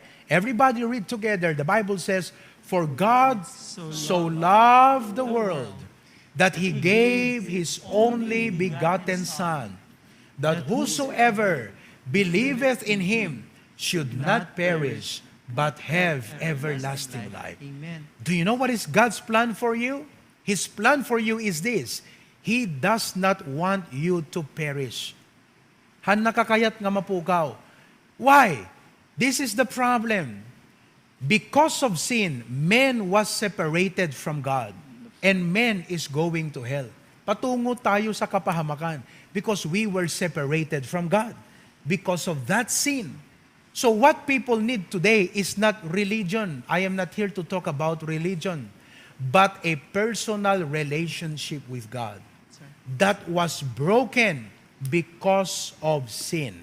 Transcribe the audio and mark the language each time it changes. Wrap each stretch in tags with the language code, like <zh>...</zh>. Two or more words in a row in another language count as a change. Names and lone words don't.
<en>Everybody read together. The Bible says, for God so loved the world that He gave His only begotten Son, that whosoever believeth in Him should not perish, but have everlasting life. Amen. Do you know what is God's plan for you? His plan for you is this. He does not want you to perish.</en> <ilo>Han nakakayat nga mapukaw.</ilo> <en>Why? This is the problem. Because of sin, man was separated from God. And man is going to hell.</en> <tl>Patungo tayo sa kapahamakan</tl> <en>because we were separated from God because of that sin. So what people need today is not religion. I am not here to talk about religion, but a personal relationship with God that was broken because of sin.</en>